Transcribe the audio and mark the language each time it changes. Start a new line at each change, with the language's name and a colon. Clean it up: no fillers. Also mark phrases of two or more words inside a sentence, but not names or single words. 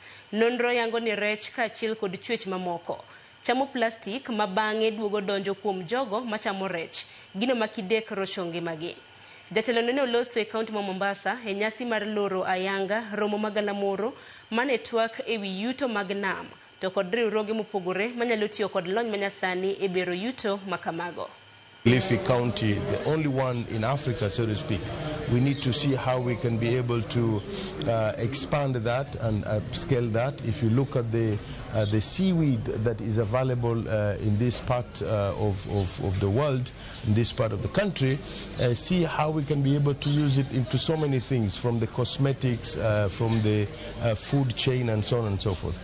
Luo (Kenya and Tanzania): Nonro yango ni rech kaachiel kod chwech mamoko chamo plastik ma bang'e duogo donjo kuom jogo machamo rech, gino makidek rocho ngimagi. Jatelo nene oloso e kaunti ma Mombasa e nyasi mar loro ayanga romo magalamoro mane twak e wi yuto mag nam to kod riwruoge mopogore manyalo tiyo kod lony manyasani e bero yuto makamago.
English: Kilifi County, the only one in Africa, so to speak. We need to see how we can be able to expand that and upscale that. If you look at the seaweed that is available in this part of the world, in this part of the country, see how we can be able to use it into so many things, from the cosmetics, from the food chain and so on and so forth.